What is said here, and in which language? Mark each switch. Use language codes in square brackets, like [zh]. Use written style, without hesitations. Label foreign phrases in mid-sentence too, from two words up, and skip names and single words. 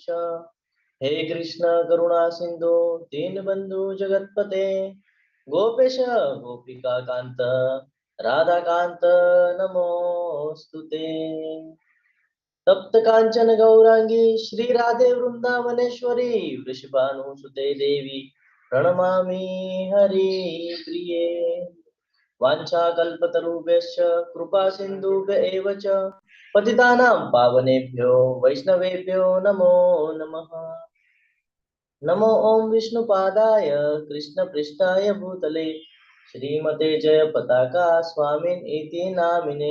[sa] હે કૃષ્ણ કરુણા સિંધુ દીનબંધુ જગતપતે ગોપેશ ગોપિકા કાંત રાધાકાંત નમોસ્તુતે. તપ્ત કાંચન ગૌરાંગી શ્રી રાધે વૃંદાવનેશ્વરી વૃષભાનુસુતે દેવી પ્रणमामि हरि प्रिये. वाञ्छाकल्पतरुभ्यश्च कृपा सिन्धुभ्य एव च पतितानां पावनेभ्यो वैष्णवेभ्यो नमो नमः. नमो ओम विष्णुपादाय कृष्णपृष्ठाय भूतले श्रीमते जय पताका स्वामिन् इति नामिने.